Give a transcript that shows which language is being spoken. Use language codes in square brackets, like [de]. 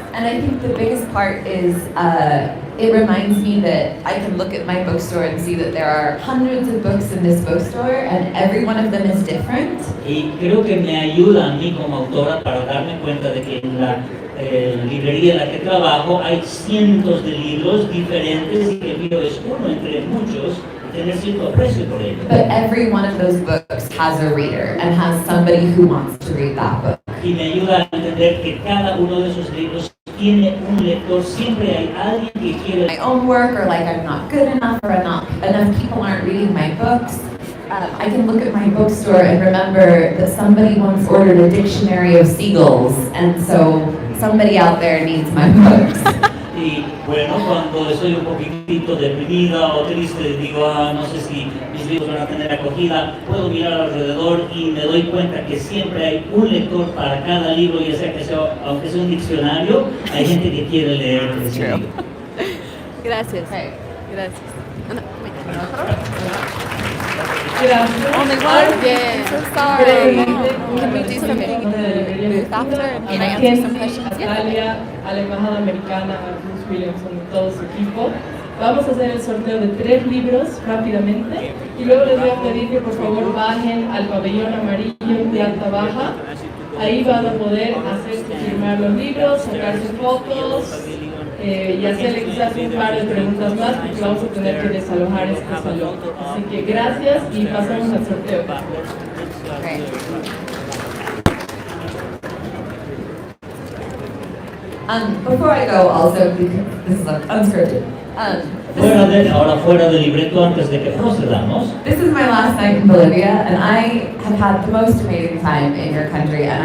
[en] And I think the biggest part is it reminds me that I can look at my bookstore and see that there are hundreds of books in this bookstore and every one of them is different. [es] Y creo que me ayuda a mí como autora para darme cuenta de que en la librería en la que trabajo hay cientos de libros diferentes y que el mío es uno entre muchos y tener cierto aprecio por ellos. [en] But every one of those books has a reader and has somebody who wants to read that book. [es] Y me ayuda a entender que cada uno de esos libros tiene un lector, siempre hay alguien que quiere. [en] My own work, or like I'm not good enough, or enough people aren't reading my books. I can look at my bookstore and remember that somebody once ordered a dictionary of seagulls, and so somebody out there needs my books. [es] Y bueno, cuando estoy un poquitito deprimida o triste, digo, no sé si mis libros van a tener acogida, puedo mirar alrededor y me doy cuenta que siempre hay un lector para cada libro, ya sea que sea, aunque sea un diccionario, hay gente que quiere leer ese libro. Gracias. Gracias. [en] Only one? Yeah. I'm so sorry. Can we do something in the booth after? Can I answer some questions? [es] A Italia, a la embajada americana, a Bruce Williamson y todo su equipo. Vamos a hacer el sorteo de 3 libros rápidamente y luego les voy a pedir que por favor bajen al pabellón amarillo de alta baja. Ahí van a poder hacer firmar los libros, sacarse fotos y hacerle quizás un par de preguntas más porque vamos a tener que desalojar este salón. Así que gracias y pasamos al sorteo. [en] Okay. Before I go, also, because this is unscripted. [es] Ahora fuera del libreto, antes de que procedamos. [en] This is my last night in Bolivia, and I have had the most amazing time in your country, and I